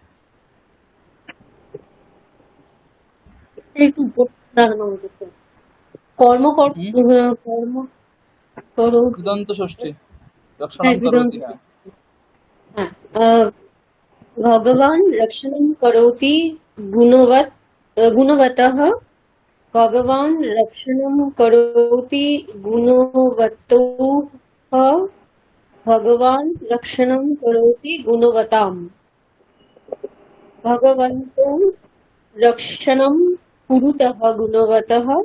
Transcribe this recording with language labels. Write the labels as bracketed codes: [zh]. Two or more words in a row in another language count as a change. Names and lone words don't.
[bn] একটু উপর দাঁড়ানো হয়েছে। কর্ম কর- হুম? কর্ম করো। কৃদন্ত ষষ্ঠী, রক্ষণাম হ্যাঁ, করোতি, হ্যাঁ। [sa] হ্যাঁ, ভগবান রক্ষণं करोति गुणवतः। भगवान रक्षणं करोति गुणवतः। भगवान रक्षणं करोति गुणवताम्। भगवन्तो रक्षणं कुरुतः गुणवतः।